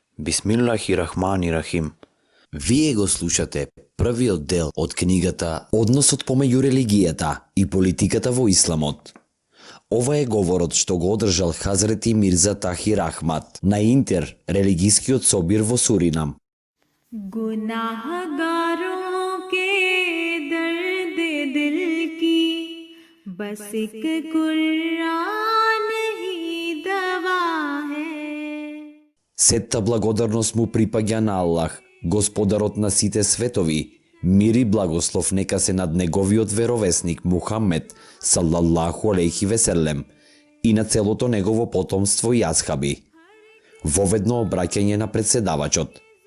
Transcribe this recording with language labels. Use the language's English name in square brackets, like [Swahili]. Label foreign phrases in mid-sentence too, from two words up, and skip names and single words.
[Arabic] بسم الله الرحمن الرحيم. [Macedonian] Вие го слушате првиот дел од книгата Односот помеѓу религијата и политиката во исламот. Ова е говорот што го одржал Хазрети Мирза Тахир Ахмад на интер-религискиот собир во Суринам. [Urdu] گناہگاروں کے درد دل کی بس ایک قرآن ہی دوا ہے. [Macedonian] Сетта благодарност му припаѓа на Аллах, Господарот на сите светови. Мир и благослов нека се над неговиот веровесник Мухаммед [Arabic] صلى الله عليه وسلم [Macedonian] и на целото негово потомство и асхаби. Воведно обраќање на председавачот.